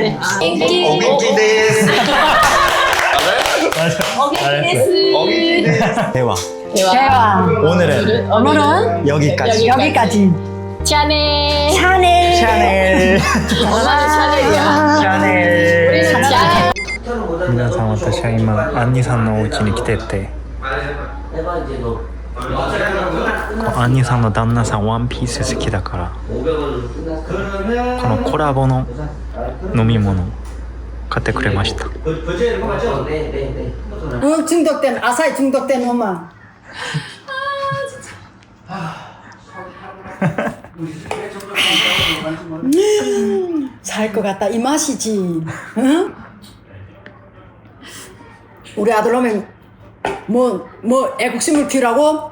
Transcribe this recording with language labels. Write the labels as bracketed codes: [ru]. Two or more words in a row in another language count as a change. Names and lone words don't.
[ja] お元気です。お元気です. [ko] 대화. 대화. 오늘은 오늘은 여기까지. 여기까지. 샤넬. 샤넬. 샤넬. 엄마는 샤넬이야. 샤넬. 우리는 샤넬. [ja] 皆さん私は今アンニさんのお家に来ててアンニさんの旦那さんワンピース好きだからこのコラボの飲み物買ってくれました [ko] 중독된 아사히 중독된 엄마. 살 것 같다 이 맛이지. 응? 우리 아들 놈이 뭐 애국심을 키우라고?